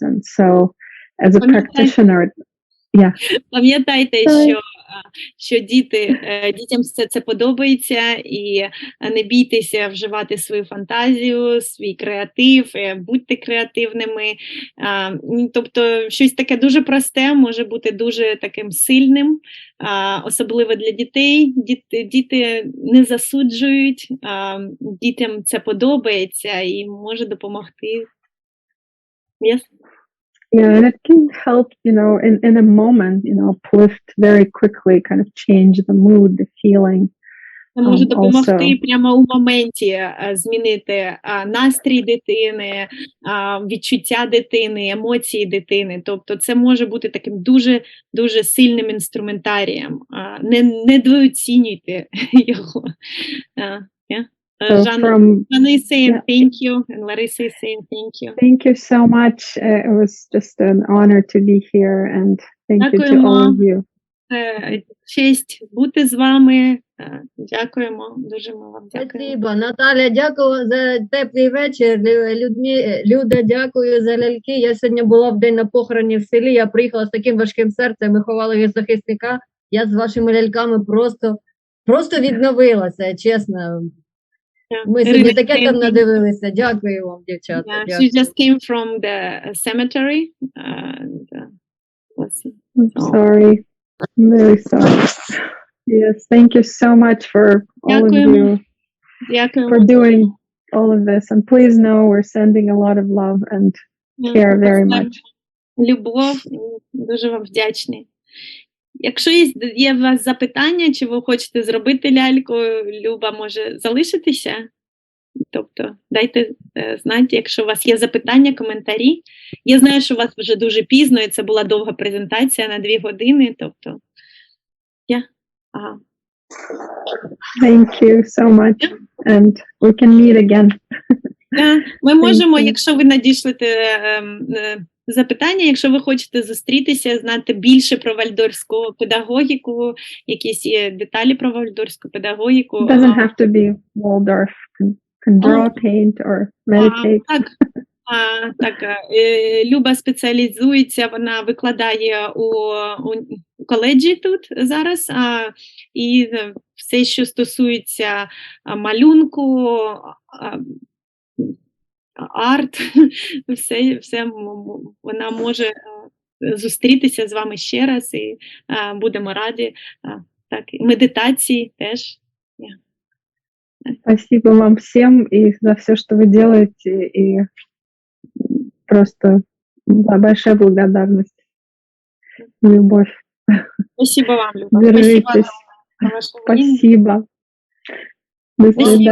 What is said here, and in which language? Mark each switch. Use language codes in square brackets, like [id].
[en] And so as a practitioner, yeah. [uk] Пам'ятайте, що дітям все це подобається, і не бійтеся вживати свою фантазію, свій креатив, будьте креативними. Тобто щось таке дуже просте може бути дуже таким сильним, особливо для дітей. Діти не засуджують, дітям це подобається і може допомогти. [en] Yes? Yeah, and it can help, in a moment, uplift very quickly, kind of change the mood, the feeling. [uk] Це може допомогти прямо у моменті змінити настрій дитини, відчуття дитини, емоції дитини. Тобто це може бути таким дуже, дуже сильним інструментарієм. Недооцінюйте його. [en] Jana is saying thank you, and Larissa is saying thank you. Thank you so much. It was just an honor to be here, and thank you to all of you. [uk] Честь бути з вами. Дякуємо, дуже ми вам дякуємо. [ru] Спасибо. [uk] Наталя, дякую за теплий вечір. Люда, дякую за ляльки. Я сьогодні була в день на похороні в селі, я приїхала з таким важким серцем, ми ховали від захисника. Я з вашими ляльками просто відновилася, чесно. Ми сьогодні таке там надивилися. Дякую вам, дівчата. [en] She just came from the cemetery. I'm sorry. I'm really sorry. Yes, thank you so much for all of you for doing all of this. And please know we're sending a lot of love and care very much. [uk] Любов, дуже вам вдячні. Якщо є у вас запитання, чи ви хочете зробити ляльку, Люба може залишитися. Тобто дайте знати, якщо у вас є запитання, коментарі. Я знаю, що у вас вже дуже пізно, і це була довга презентація на 2 години. Тобто, [en] Thank you so much, and we can meet again. [uk] Ми можемо, якщо ви надішлете запитання, якщо ви хочете зустрітися, знати більше про вальфдорську педагогіку, якісь деталі про вальфдорську педагогіку. [en] It doesn't have to be Waldorf. Can draw, paint or meditate. [uk] Так, Люба спеціалізується, вона викладає у коледжі тут зараз, і все, що стосується малюнку, арт, все вона може зустрітися з вами ще раз, і будемо раді. Так, медитації теж. [ru] Спасибо вам всем и за все, что вы делаете, и просто большая благодарность, любовь. Спасибо вам, Люба. Держитесь. Спасибо. До свидания.